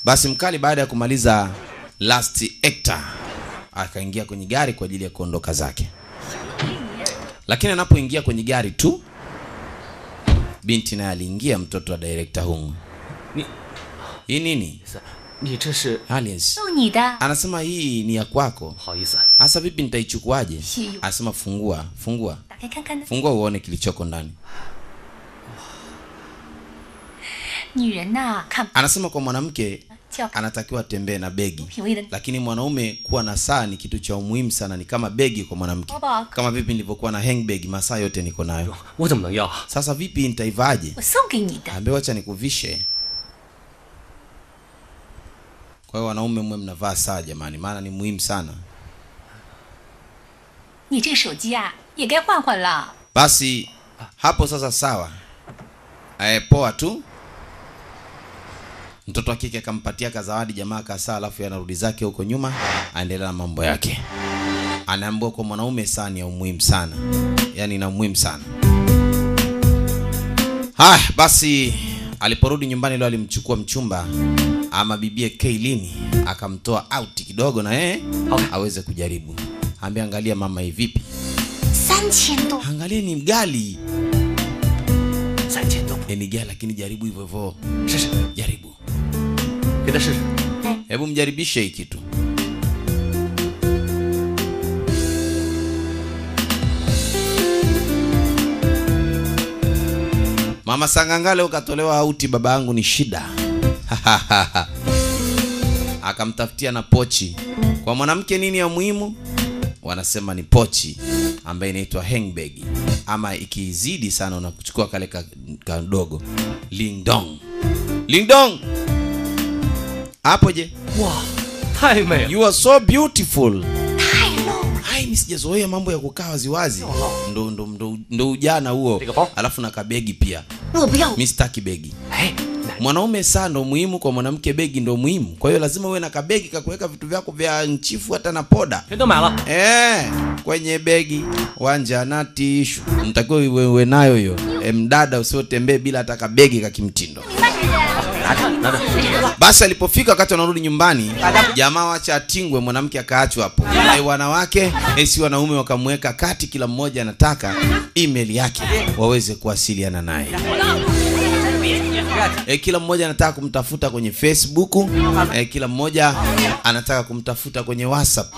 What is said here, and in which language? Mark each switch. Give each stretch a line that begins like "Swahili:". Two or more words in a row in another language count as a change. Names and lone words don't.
Swahili: Basi mkali baada ya kumaliza last actor akaingia kwenye gari kwa ajili ya kuondoka zake. Lakini anapoingia kwenye gari tu, binti naye aliingia, mtoto wa director Hung. Hii nini?
Chinese: Ni 这是
English: Aliens.
Chinese: 送你的。
Swahili: Anasema hii ni ya kwako.
Chinese: 不好意思，
Swahili: Hasa vipi nitaichukuaje? Hiyo. Anasema fungua, fungua.
Chinese: 打开看看呢。
Swahili: Fungua uone kilichoko ndani.
Chinese: 女人呐，看
Swahili: Anasema kwa mwanamke
Chinese: 叫
Swahili: anatakiwa tembee na begi.
Chinese: 品味的。
Swahili: Lakini mwanaume kuwa na saa ni kitu cha umuhimu sana, ni kama begi kwa mwanamke. Baba. Kama vipi nilivyokuwa na handbag, masaa yote niko nayo.
Chinese: 我怎么能要？
Swahili: Sasa vipi nitaivaje?
Chinese: 我送给你的。
Swahili: Ambe wacha nikuvishe. Kwa hiyo wanaume mwe mnavaa saa jamani, maana ni muhimu sana.
Chinese: 你这个手机啊，也该换换了。
Swahili: Basi hapo sasa sawa. Poa tu. Mtoto wa kike akampatia kazawadi jamaa kasaa, alafu yanarudi zake huko nyuma, aendelea na mambo yake. Anaambiwa kwa mwanaume saa ni ya umuhimu sana. Yaani ina umuhimu sana. Basi aliporudi nyumbani leo alimchukua mchumba ama bibie Kailini, akamtoa out kidogo na yeye aweze kujaribu. Ambia angalia mama hii vipi?
Chinese: 3000多。
Swahili: Angalia ni mgali.
Chinese: 3000多，
Swahili: Ni gali lakini jaribu hivyo hivyo.
Chinese: 试试，
Swahili: Jaribu.
Chinese: 给他试试。
Swahili: Hebu mjaribishe hii kitu. Mama Sangangale ukatolewa auti, baba yangu ni shida. Akamtafutia na pochi. Kwa mwanamke nini ya muhimu? Wanasema ni pochi ambaye inaitwa handbag, ama ikizidi sana unakuchukua kale kadogo lingdong. Lingdong. Hapo je?
Chinese: 哇，太美了！
English: You are so beautiful.
Chinese: 太 low。
Swahili: Hai, mimi sijazoea mambo ya kukaa waziwazi. Ndo ujana huo.
English: Take a phone.
Swahili: Alafu na kabegi pia.
Chinese: 我不要。
Swahili: Mimi sitaki begi.
Chinese: 哎，
Swahili: Mwanaume saa ndo muhimu, kwa mwanamke begi ndo muhimu. Kwa hiyo lazima uwe na kabegi kakuweka vitu vyako vya nchifu hata na poda.
Chinese: 全都买了。
Swahili: Kwenye begi wanja na tishu. Mtakiwa uwe nayo hiyo. Mdada usiotembee bila hata kabegi kakimtindo.
Chinese: 拿着，拿着。
Swahili: Basi alipofika wakati wanarudi nyumbani, jamaa wacha atingwe, mwanamke akaachwa hapo. Wanawake si wanaume wakamweka kati, kila mmoja anataka email yake waweze kuwasiliana naye. Kila mmoja anataka kumtafuta kwenye Facebook, kila mmoja anataka kumtafuta kwenye WhatsApp.